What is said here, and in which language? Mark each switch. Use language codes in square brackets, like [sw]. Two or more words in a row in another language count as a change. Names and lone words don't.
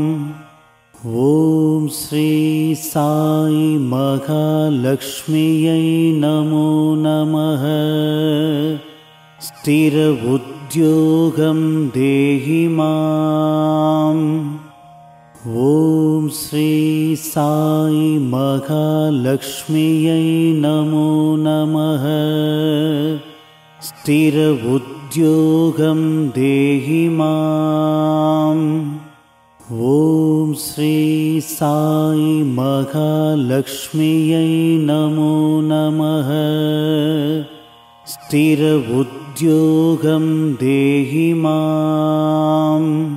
[sa] ॐ श्री साई महालक्ष्म्यै नमो नमः. स्थिर उद्योगं देहि माम्. ॐ श्री साई महालक्ष्म्यै नमो नमः. स्थिर उद्योगं देहि माम्। ॐ श्री साई महालक्ष्म्यै नमो नमः। स्थिर उद्योगं देहि माम्।